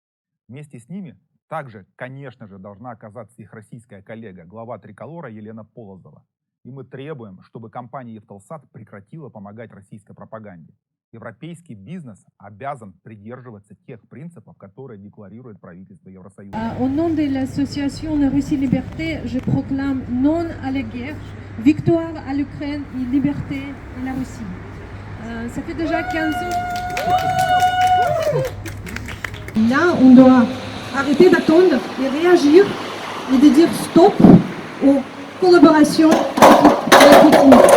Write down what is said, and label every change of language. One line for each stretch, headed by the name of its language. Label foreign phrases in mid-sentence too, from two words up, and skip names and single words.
Russian: Вместе с ними Также, конечно же, должна оказаться их российская коллега, глава Триколора Елена Полозова. И мы требуем, чтобы компания Евтелсат прекратила помогать российской пропаганде. Европейский бизнес обязан придерживаться тех принципов, которые декларирует правительство Евросоюза.
French: Au nom de l'association La Russie Liberté, je proclame non à la guerre, victoire à l'Ukraine et liberté à la Russie. Ça fait déjà 15 ans. Là, on doit arrêter d'attendre et réagir et de dire stop aux collaborations avec Poutine.